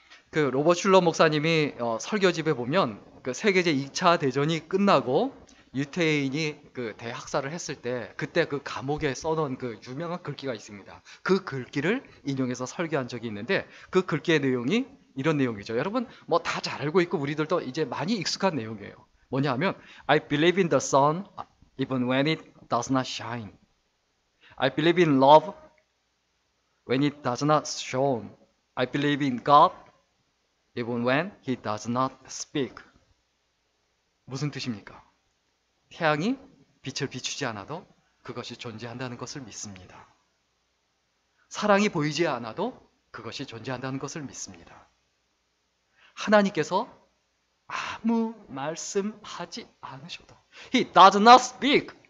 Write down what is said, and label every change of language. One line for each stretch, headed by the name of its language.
Korean: 그 로버트 슐러 목사님이 설교집에 보면 그 세계제 2차 대전이 끝나고 유태인이 그 대학살을 했을 때, 그때 그 감옥에 써놓은 그 유명한 글귀가 있습니다. 그 글귀를 인용해서 설교한 적이 있는데, 그 글귀의 내용이 이런 내용이죠. 여러분 뭐 다 잘 알고 있고 우리들도 이제 많이 익숙한 내용이에요. 뭐냐 하면
English: I believe in the sun even when it does not shine. I believe in love when it does not shine. I believe in God even when he does not speak.
Korean: 무슨 뜻입니까? 태양이 빛을 비추지 않아도 그것이 존재한다는 것을 믿습니다. 사랑이 보이지 않아도 그것이 존재한다는 것을 믿습니다. 하나님께서 아무 말씀하지 않으셔도,
English: He does not speak.